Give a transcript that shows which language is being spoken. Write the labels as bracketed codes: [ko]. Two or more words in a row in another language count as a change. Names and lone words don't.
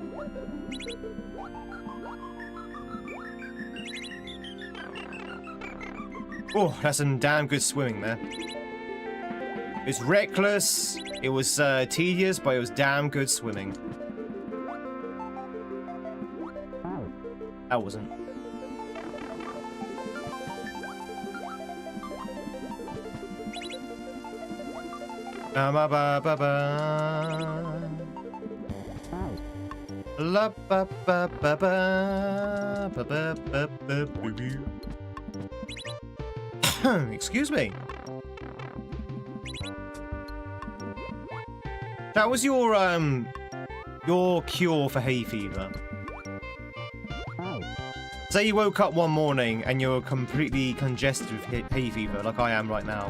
[en] Oh, that's some damn good swimming there. It was reckless, it was tedious, but it was damn good swimming. That wasn't. Ba ba ba ba ba. La ba ba ba ba ba ba ba ba ba. Excuse me. That was your cure for hay fever. Say you woke up one morning and you're completely congested with hay fever, like I am right now.